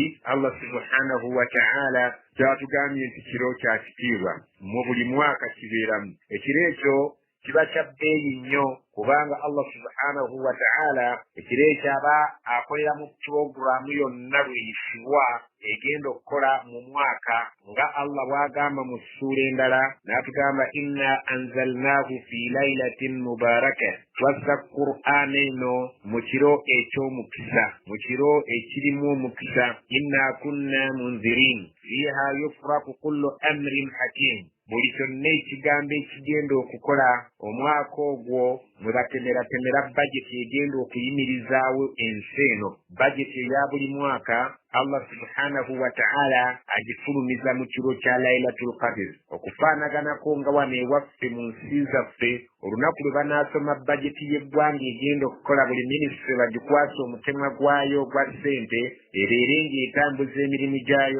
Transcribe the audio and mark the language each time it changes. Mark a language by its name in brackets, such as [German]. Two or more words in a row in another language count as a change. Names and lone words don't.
[Arabic] الله سبحانه وتعالى [Ganda] kyatugambye nti kiro kya kitiibwa mu buli mwaka kibeeramu. Ekiro ekyo kiba kya bbeeyi nnyo kubanga [Arabic] الله سبحانه وتعالى [Ganda] ekiro ekyo aba akolera mu puroguramu yonna lweyisibwa egenda okukola mu mwaka nga Allah bw'agamba mu ssuula endala n'atugamba [Arabic] إنا أنزلناه في ليلة مباركة, [Ganda] twassa Qur'an eno mu kiro eky'omukisa, mu kiro ekirimu omukisa. [Arabic] إنا كنا منذرين فيها يفرق كل أمر حكيم, [Ganda] buli kyonna ekigambo ekigenda okukola omwaka ogwo mwe batemeratemera bajeti egenda okuyimirizaawo ensi eno. Bajeti eya buli mwaka [Arabic] الله سبحانه وتعالى [Ganda] agifulumiza mu kiro kya Laylatul Qadr okufaanaganako nga wano ewaffe mu nsi zaffe olunaku lwe banaasoma bajeti y'eggwanga egenda okukola buli minisitule bagikwasa omutemwa gwayo gwa ssente ebeere ng'etambuza emirimu gyayo.